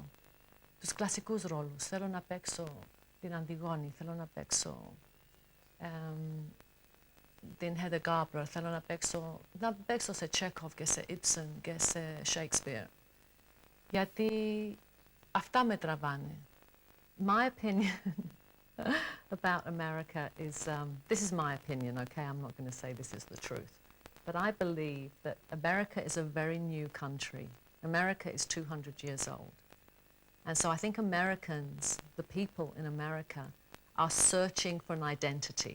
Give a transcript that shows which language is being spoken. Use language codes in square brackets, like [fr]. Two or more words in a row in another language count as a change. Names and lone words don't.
[el] Τους κλασικούς ρόλους. Θέλω να παίξω την Αντιγόνη, θέλω να παίξω την Hedda Gabler, θέλω να παίξω σε Τσέκοφ και σε Ibsen και σε Shakespeare. Γιατί αυτά με τραβάνε. [en] My opinion about America is, this is my opinion, okay? I'm not going to say this is the truth. But I believe that America is a very new country. America is 200 years old. And so I think Americans, the people in America, are searching for an identity.